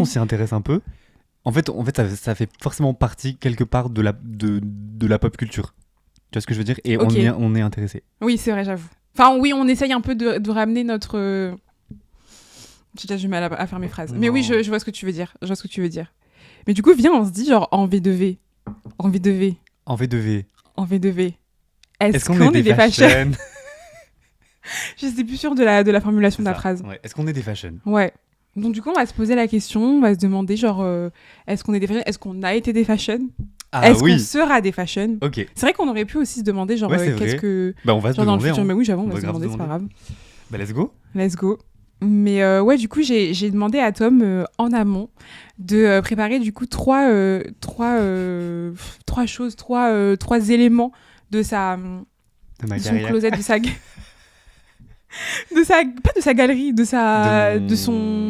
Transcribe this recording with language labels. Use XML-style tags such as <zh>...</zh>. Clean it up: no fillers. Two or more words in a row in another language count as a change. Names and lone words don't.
<fr>si on s'y intéresse un peu, en fait ça fait forcément partie quelque part de la pop culture. Tu vois ce que je veux dire? Et Ok. on est intéressé. Oui, c'est vrai, j'avoue. Enfin, oui, on essaye un peu de ramener notre... J'ai déjà du mal à faire mes phrases. Mais oui, Non. je vois ce que tu veux dire. Je vois ce que tu veux dire. Mais du coup, viens, on se dit, genre, en V2V. En V2V. En V2V. En V2V. Est-ce qu'on qu'on est des fashion? fashion? Je suis plus sûre de la formulation de la Ça. phrase. Ouais. Est-ce qu'on est des fashion? Ouais. Donc du coup, on va se poser la question, on va se demander, genre, est-ce qu'on est des fashion? Est-ce qu'on a été des fashion? Ah Est-ce qu'on oui. sera des fashion? Ok. C'est vrai qu'on aurait pu aussi se demander, genre, Ouais, c'est qu'est-ce vrai. que... Bah on va se Genre dans le demander. futur, hein. mais oui, j'avoue, on On va va se grave demander, se c'est pas grave. Bah</fr> <en>let's go. Let's go.</en> <fr>Mais ouais, du coup, j'ai demandé à Tom, en amont, de préparer, du coup, trois choses, trois éléments de sa... De ma de son carrière. closet, de sa... pas de sa galerie, de son</fr>